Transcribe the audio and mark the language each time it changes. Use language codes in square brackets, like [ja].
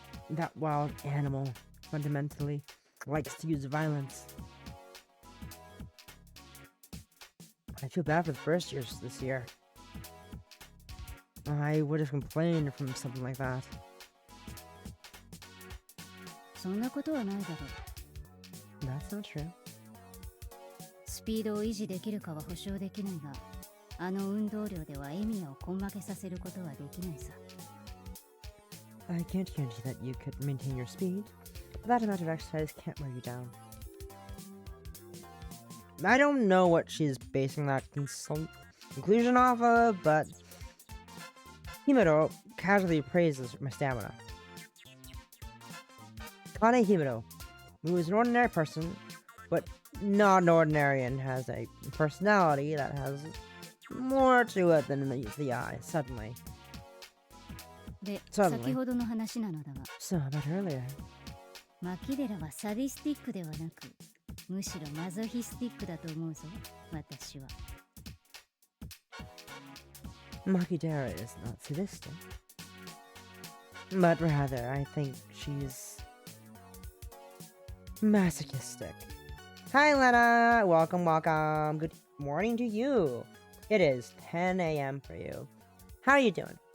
[en] That wild animal fundamentally likes to use violence. I feel bad for the first years this year. I would have complained from something like that. [ja] そんなことはないだろう。 [en] That's not true. [ja] スピードを維持できるかは保証できないが、あの運動量ではエミヤを根負けさせることはできないさ。 [en] I can't guarantee that you could maintain your speed, but that amount of exercise can't wear you down. I don't know what she's basing that conclusion off of, but Himuro casually praises my stamina. Kane Himuro, who is an ordinary person, but not an ordinary and has a personality that has more to it than meets the eye, suddenly. [ja] で、 [en] Suddenly. [ja] 先ほどの話なのだが、 [en] So, about earlier. [ja] マキデラはサディスティックではなく、むしろマゾヒスティックだと思うぞ、私は。 [en] Makidera is not sadistic, but rather, I think she's masochistic. Hi, Lena! Welcome, welcome. Good morning to you. It is 10 a.m. for you. How are you doing?